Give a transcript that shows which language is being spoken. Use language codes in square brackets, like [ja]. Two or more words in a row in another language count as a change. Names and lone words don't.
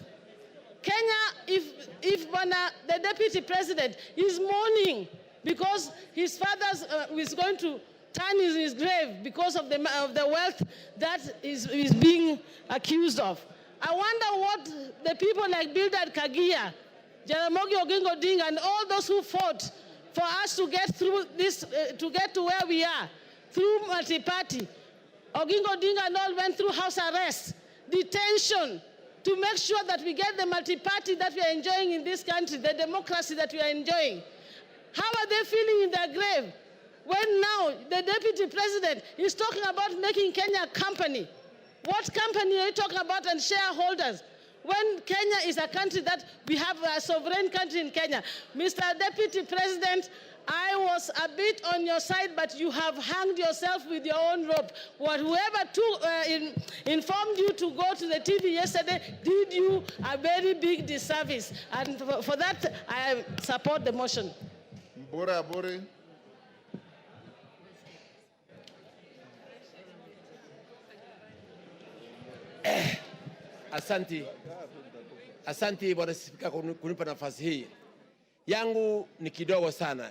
[en] Kenya, if the deputy president is mourning because his father is going to turn in his grave because of the wealth that is being accused of, I wonder what the people like Bildad Kagia, Jaramogi Oginga Odinga, and all those who fought for us to get through this, to get to where we are, through multi-party. Oginga Odinga and all went through house arrest, detention, to make sure that we get the multi-party that we are enjoying in this country, the democracy that we are enjoying. How are they feeling in their grave when now the deputy president is talking about making Kenya a company? What company are you talking about, and shareholders? When Kenya is a country that we have a sovereign country in Kenya. Mr. Deputy President, I was a bit on your side, but you have hanged yourself with your own rope. Whoever informed you to go to the TV yesterday did you a very big disservice. And for that, I support the motion. Mbura Aburi. [sw] Asanti Bwana Spika kunipa nafasi hii. Yangu ni kidogo sana.